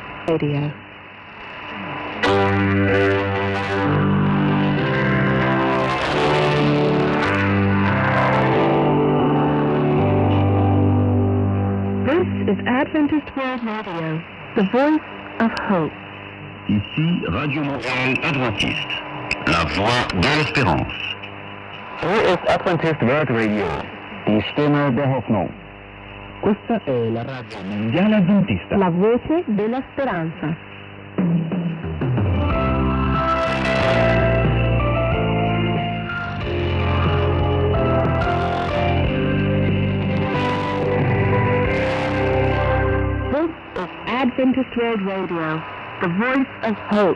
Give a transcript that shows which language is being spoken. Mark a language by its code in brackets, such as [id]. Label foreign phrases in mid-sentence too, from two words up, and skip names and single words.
[en] Radio. This is Adventist World Radio, the voice of hope. [fr] Ici Radio Montréal Adventiste, la voix de l'espérance. [de] Hier is Adventist World Radio, die Stimme der Hoffnung. [it] Questa è la radio mondiale adventista, la voce della speranza. [en] This is Adventist World Radio, the voice of hope.